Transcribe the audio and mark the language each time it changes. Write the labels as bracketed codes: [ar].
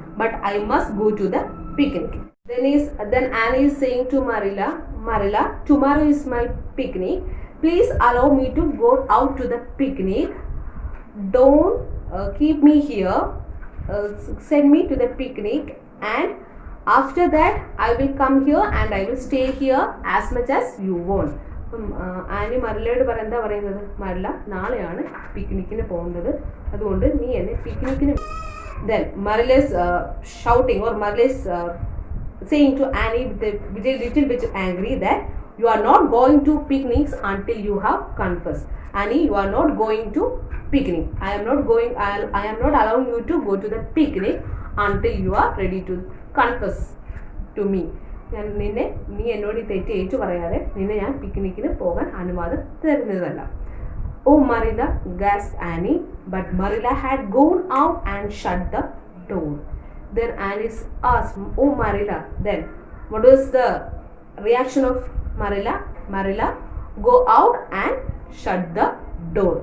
[en] But I must go to the picnic. Then Annie is saying to Marilla, tomorrow is my picnic. Please allow me to go out to the picnic. Don't keep me here. Send me to the picnic, and after that I will come here and I will stay here as much as you want. [ml] Annie മറിലയോട് എന്താ പറയുന്നത്, മറില നാളെയാണ് പിക്നിക്കിന് പോകുന്നത്, അതുകൊണ്ട് നീ എന്നെ പിക്നിക്കിന്. [en] Then Marilla is shouting, or Marilla is saying to Annie with a little bit angry that you are not going to picnics until you have confessed. Annie, you are not going to picnic. I am not allowing you to go to the picnic until you are ready to confess to me. [ml] നീ എന്നോട് തെറ്റ് ഏറ്റു പറയാതെ നിന്നെ ഞാൻ പിക്നിക്കിന് പോകാൻ അനുവാദം തരുന്നതല്ല. [en] Oh Marilla, gasped Annie, but Marilla had gone out and shut the door. Then Annie asked, oh Marilla. Then what was the reaction of Marilla? Marilla go out and shut the door.